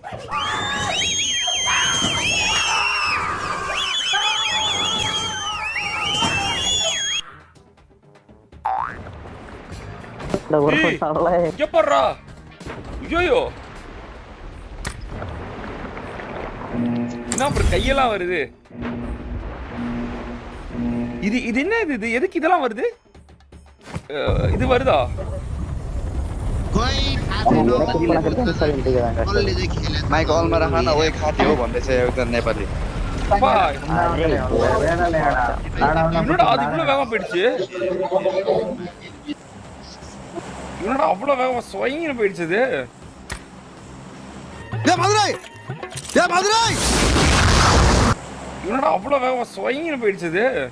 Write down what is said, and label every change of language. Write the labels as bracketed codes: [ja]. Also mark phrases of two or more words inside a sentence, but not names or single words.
[ta] எப்பறா? ஐயோ என்ன அப்புறம் கையெல்லாம் வருது. இது என்ன இது? எதுக்கு இதெல்லாம் வருது? இது வருதா? [ne] माइक अलमा राख न, ओए खाती हो भन्दैछ एउटा नेपाली. [ta] என்னடா அது இவ்வளவு வேகமா போயிடுச்சு? என்னடா அவ்வளவு வேகமா ஸ்வைன்னு போயிடுச்சு இது? என்னடா அவ்வளவு வேகமா ஸ்வைன்னு போயிடுச்சு இது?